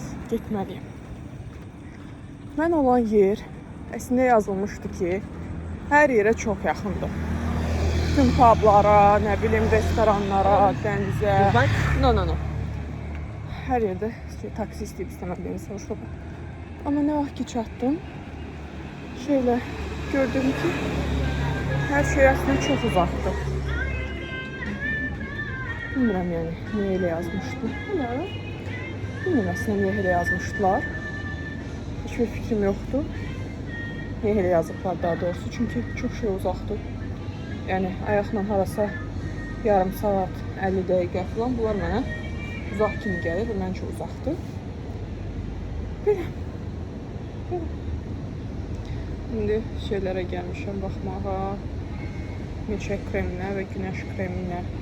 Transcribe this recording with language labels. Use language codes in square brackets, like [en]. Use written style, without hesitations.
[az] Getməliyim. Mən olan yer əslində yazılmışdı ki, hər yerə çox yaxındır. [tr] Tüm publara, [az] nə bilim, restoranlara, dənizə. No. Hər yerdə taksi istəyib istəmədiyimi soruşuldu. Amma nə vaxt ki çatdım, [tr] şöyle gördüm ki her şey aslında çok uzaktı. Bilmirəm yani niye öyle yazmışlar. Bilmirəm aslında niye öyle yazmışlar. Hiçbir fikrim yoktu. Niye öyle [az] yazıblar daha doğrusu. [tr] Çünkü çok şey uzaktı. [az] Yani ayaqla harasa yarım saat, 50 dəqiqə falan bunlar mənə uzaq kimi gəlir. Məncə uzaqdır. Belə. [tr] Şimdi şeylere gelmişim bakmağa. [az] Milçək kreminə və günəş kreminə.